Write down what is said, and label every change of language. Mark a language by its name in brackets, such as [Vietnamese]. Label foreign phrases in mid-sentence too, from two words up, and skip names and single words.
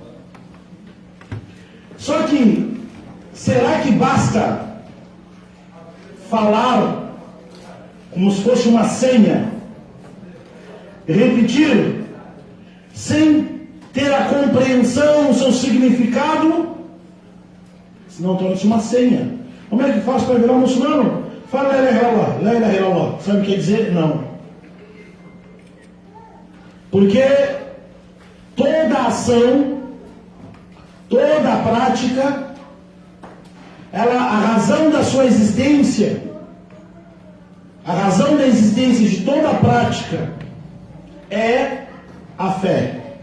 [Portuguese] Só que, será que basta falar como se fosse uma senha, repetir sem ter a compreensão, o seu significado? Senão torna-se uma senha. Como é que faz para virar um muçulmano? [Arabic] Fala لا إله إلا الله، لا إله إلا الله. [Portuguese] Sabe o que quer dizer? Não. Porque toda ação, toda a prática, a razão da sua existência, a razão da existência de toda a prática é a fé.